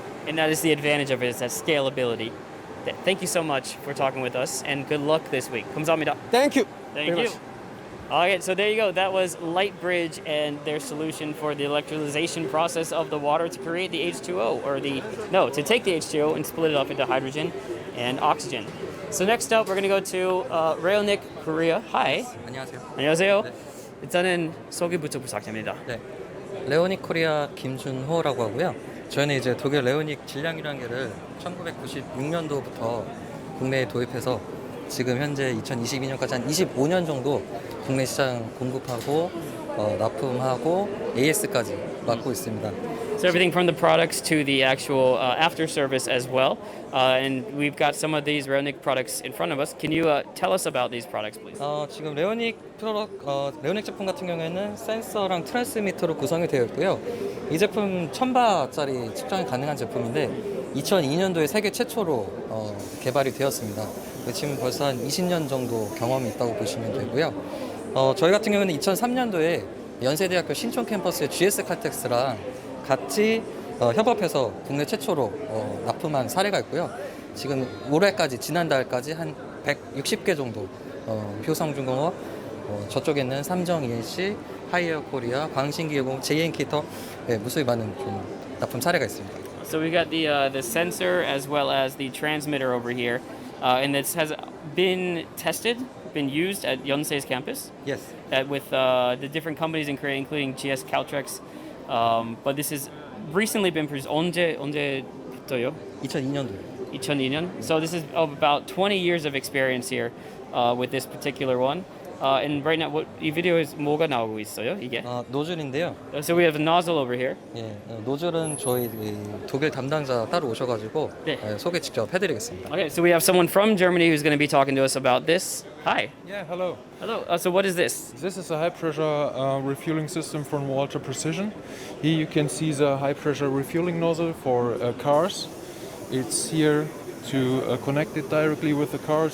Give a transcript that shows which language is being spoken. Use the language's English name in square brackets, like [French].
[English] And that is the advantage of it, is that scalability. Thank you so much for talking with us, and good luck this week. [Korean] 감사합니다. [English] Thank you. Thank very you. much. All right, so there you go. That was Lightbridge and their solution for the electrolyzation process of the water to create the H2O, to take the H2O and split it up into hydrogen and oxygen. So next up, we're going to go to Railnik, Korea. Hi. [Korean] 안녕하세요. 안녕하세요. 네. 일단은 소개부터 부탁드립니다. 네. 레오닉 코리아 김준호라고 하고요. 저희는 이제 독일 레오닉 질량유량계를 1996년도부터 국내에 도입해서 지금 현재 2022년까지 한 25년 정도 국내 시장 공급하고 납품하고 AS까지 맡고 있습니다. [English] So everything from the products to the actual after service as well. And we've got some of these Railnik products in front of us. Can you tell us about these products, please? [Korean] 지금 레오닉 레오닉 제품 같은 경우에는 센서랑 트랜스미터로 구성이 되어 있고요. 이 제품 1000바짜리 측정이 가능한 제품인데 2002년도에 세계 최초로 개발이 되었습니다. 지금 벌써 한 20년 정도 경험이 있다고 보시면 되고요. 저희 같은 경우는 2003년도에 연세대학교 신촌 캠퍼스의 GS 칼텍스랑 같이 협업해서 국내 최초로 납품한 사례가 있고요. 지금 올해까지 지난달까지 한 160개 정도 효성중공업, 저쪽에는 삼성 ENC, 하이어 코리아, 광신기계공, JN키터 무수히 많은 좀 납품 사례가 있습니다. [English] So we got the sensor as well as the transmitter over here, and this has been tested, been used at Yonsei's campus. Yes. With the different companies in Korea, including GS Caltrex. But this has recently been produced. [Korean] 언제부터요? 2002년도요. 2002년. [English] So this is of about 20 years of experience here with this particular one. And right now, [Korean] 이 비디오에서 뭐가 나오고 있어요? 이게? 노즐인데요. [English] So we have a nozzle over here. [Korean] 예, 노즐은 저희 독일 담당자 따로 오셔가지고 소개 직접 해드리겠습니다. [English] Okay, so we have someone from Germany who's going to be talking to us about this. Hi. Yeah, hello. Hello. So what is this? This is a high-pressure refueling system from Walter Precision. Here you can see the high-pressure refueling nozzle for cars. It's here to connect it directly with the cars.